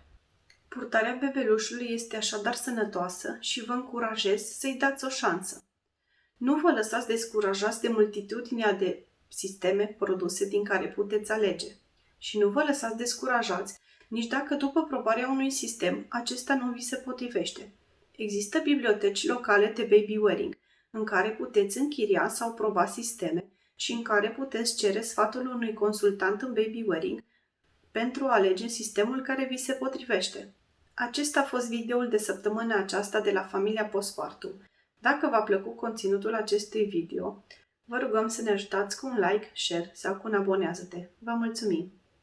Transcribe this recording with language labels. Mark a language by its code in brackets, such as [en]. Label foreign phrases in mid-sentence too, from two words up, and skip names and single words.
[ro] Purtarea bebelușului este așadar sănătoasă și vă încurajez să-i dați o șansă. Nu vă lăsați descurajați de multitudinea de sisteme produse din care puteți alege. Și nu vă lăsați descurajați nici dacă după probarea unui sistem acesta nu vi se potrivește. Există biblioteci locale de [en] baby wearing [ro] în care puteți închiria sau proba sisteme și în care puteți cere sfatul unui consultant în [en] baby wearing [ro] pentru a alege sistemul care vi se potrivește. Acesta a fost videoul de săptămâna aceasta de la Familia Postpartum. Dacă v-a plăcut conținutul acestui video, vă rugăm să ne ajutați cu un like, share sau cu un abonează-te. Vă mulțumim!